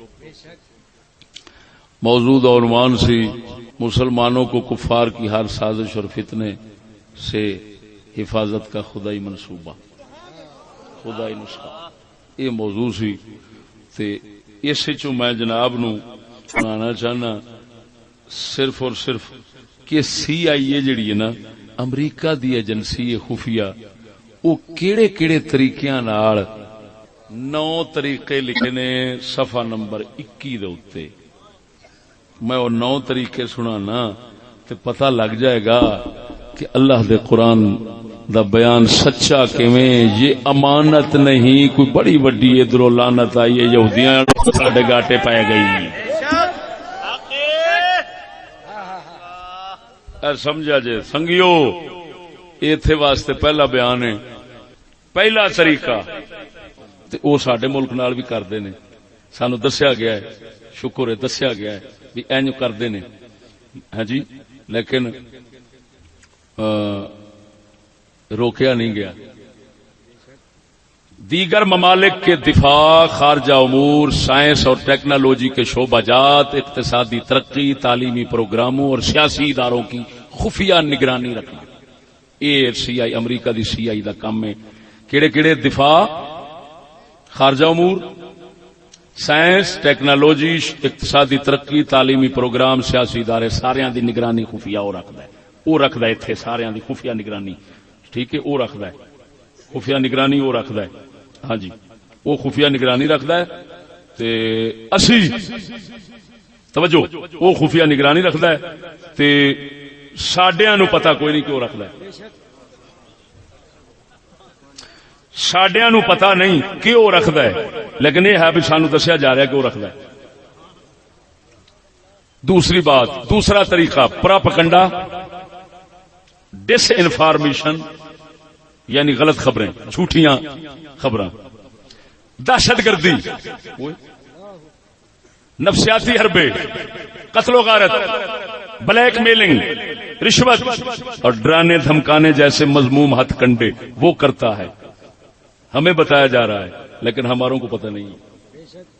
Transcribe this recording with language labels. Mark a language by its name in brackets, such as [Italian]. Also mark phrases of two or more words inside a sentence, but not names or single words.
[Urdu] موضوع عنوان سی مسلمانوں کو کفار کی ہر سازش اور فتنے سے حفاظت کا خدائی منصوبہ، خدائی نسخہ، [Punjabi] یہ موضوع سی تے اس چوں میں جناب نو سنانا چاہنا صرف اور صرف کہ CIA جڑی ہے نا امریکہ دی ایجنسی خفیہ، وہ کیڑے کیڑے طریقیاں نال 9 طریقے لکھے نے صفحہ نمبر 21 دے اوتے، میں وہ 9 طریقے سنانا تے پتہ لگ جائے گا کہ اللہ دے قرآن دا بیان سچا کیویں، یہ امانت نہیں کوئی بڑی وڈی ادھروں لعنت آئی ہے یہودیاں ساڈے گاٹے پے گئی۔ سمجھا جے سنگیو، ایتھے واسطے پہلا بیان ہے، پہلا طریقہ تے او ساڈے ملک نال بھی کردے نے، سانو دسیا گیا ہے، شکر ہے دسیا گیا ہے بھی اینج کردے نے، ہاں جی، لیکن روکیا نہیں گیا۔ [Urdu] دیگر ممالک کے دفاع، خارجہ امور، سائنس اور ٹیکنالوجی کے شعبہ جات، اقتصادی ترقی، تعلیمی پروگراموں اور سیاسی اداروں کی خفیہ نگرانی رکھنا، CIA [Punjabi] امریکہ دی CIA دا کام ہے۔ کیڑے کیڑے دفاع، خارجہ امور، سائنس، ٹیکنالوجی، اقتصادی ترقی، تعلیمی پروگرام، سیاسی ادارے، ساریاں دی نگرانی خفیہ وہ رکھدا ہے ایتھے، ساریاں دی خفیہ نگرانی، ٹھیک ہے، وہ رکھدا ہے خفیہ نگرانی، وہ رکھدا ہے، ہاں جی، وہ خفیہ نگرانی رکھدا ہے تے اسی توجہ وہ خفیہ نگرانی رکھدا ہے تے ساڈیاں نو پتہ کوئی نہیں کیوں رکھدا ہے، ساڈیاں نو پتہ نہیں کیوں رکھدا ہے، لیکن یہ ہے بھی سانو دسیا جا رہا ہے کہ وہ رکھدا ہے۔ [Urdu] دوسری بات، دوسرا طریقہ پراپگنڈا، ڈس انفارمیشن یعنی غلط خبریں، [Punjabi] جھوٹیاں خبراں، [Urdu] دہشت گردی، نفسیاتی حربے، قتل و غارت، بلیک میلنگ، رشوت اور ڈرانے دھمکانے جیسے مذموم ہتھ کنڈے وہ کرتا ہے، ہمیں بتایا جا رہا ہے لیکن ہماروں کو پتہ نہیں ہے۔